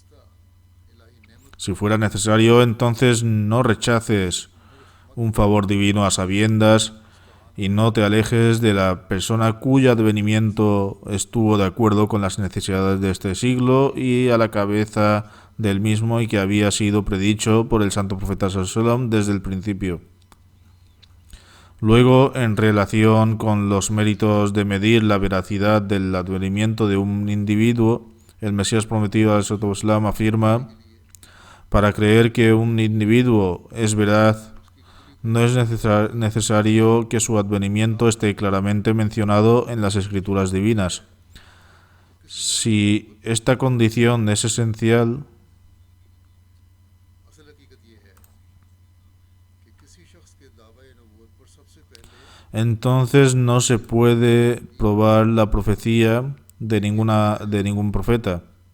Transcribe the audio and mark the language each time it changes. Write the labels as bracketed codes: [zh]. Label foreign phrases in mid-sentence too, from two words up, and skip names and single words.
[es] Si fuera necesario, entonces no rechaces un favor divino a sabiendas y no te alejes de la persona cuyo advenimiento estuvo de acuerdo con las necesidades de este siglo y a la cabeza del mismo, y que había sido predicho por el Santo Profeta [ar] صلى الله عليه وسلم [es] desde el principio. Luego, en relación con los méritos de medir la veracidad del advenimiento de un individuo, el Mesías prometido [ar] عليه الصلاة والسلام [es] afirma: para creer que un individuo es veraz, no es necesario que su advenimiento esté claramente mencionado en las escrituras divinas. Si esta condición es esencial, entonces no se puede probar la profecía de ningún profeta.